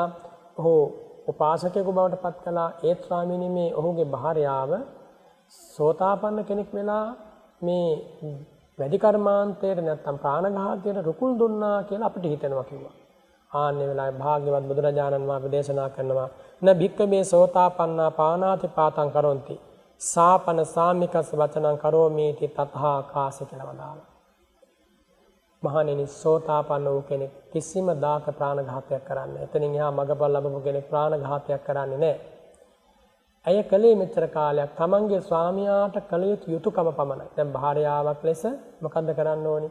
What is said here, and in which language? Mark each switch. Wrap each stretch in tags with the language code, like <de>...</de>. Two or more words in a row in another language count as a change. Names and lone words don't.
<si>ඔහු උපාසකයෙකු බවට පත් කළා. ඒ ස්වාමීනි මේ ඔහුගේ භාර්යාව සෝතාපන්න කෙනෙක් වෙලා මේ වැඩි කර්මාන්තයට නැත්තම් ප්‍රාණඝාතයට රුකුල් දුන්නා කියලා අපිට හිතෙනවා කිව්වා. ආන්නේ වෙලාවේ භාග්‍යවත් බුදුරජාණන් වහන්සේ දේශනා කරනවා</si> <pi>න භික්ඛවේ සෝතාපන්නා පානාති පාතං කරොන්ති සාපන සාමිකස් වචනං කරෝමීති තථාකාශ</pi> <si>කියලා වදාළා. මහණෙනි සෝතාපන්න වූ කෙනෙක් කිසිම දාක ප්‍රාණඝාතයක් කරන්නේ නැහැ. එතනින් එහා මගපල් ලැබපු කෙනෙක් ප්‍රාණඝාතයක් කරන්නේ නැහැ. ඇය කලේ මෙච්චර කාලයක් තමන්ගේ ස්වාමියාට කළ යුතු යුතුයකම පමණයි. දැන් භාර්යාවක් ලෙස මොකද්ද කරන්න ඕනි?</si>